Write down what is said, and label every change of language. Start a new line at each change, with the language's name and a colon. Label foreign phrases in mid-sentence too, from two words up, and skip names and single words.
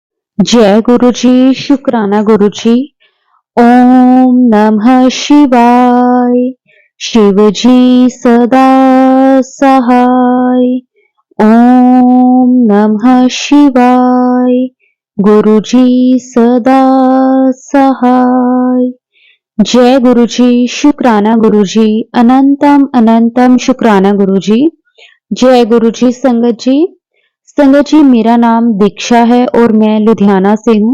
Hindi: जय गुरु जी, शुक्राना गुरु जी।
Sanskrit: ओम नमः शिवाय।
Hindi: शिव जी सदा सहाय।
Sanskrit: ओम नमः शिवाय।
Hindi: गुरु जी सदा सहाय। जय गुरु जी, शुक्राना गुरु जी। अनंतम अनंतम शुक्राना गुरु जी। जय गुरु जी। संगत जी, मेरा नाम दीक्षा है और मैं लुधियाना से हूँ।